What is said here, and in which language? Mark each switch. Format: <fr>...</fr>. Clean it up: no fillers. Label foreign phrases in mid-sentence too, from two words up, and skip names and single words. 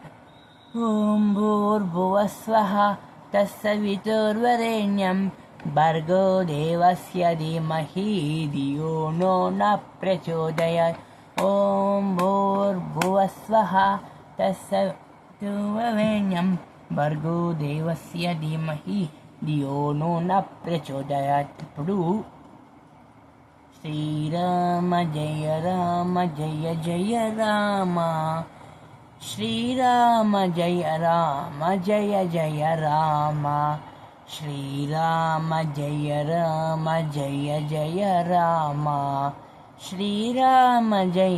<sa>ॐ भूर्भुवस्वः तत्सवितुर्वरेण्यं भर्गो देवस्य धीमहि धियो नो न प्रचोदयात्। ॐ भूर्भुवस्वः तत्सवितुर्वरेण्यं भर्गो देवस्य धीमहि धियो नो न प्रचोदयात्। ఇప్పుడు శ్రీరామ జయ రామ జయ జయ రామ, శ్రీరామ జయ రామ జయ జయ రామ, శ్రీరామ జయ రామ జయ జయ రామ, శ్రీరామ జయ</sa>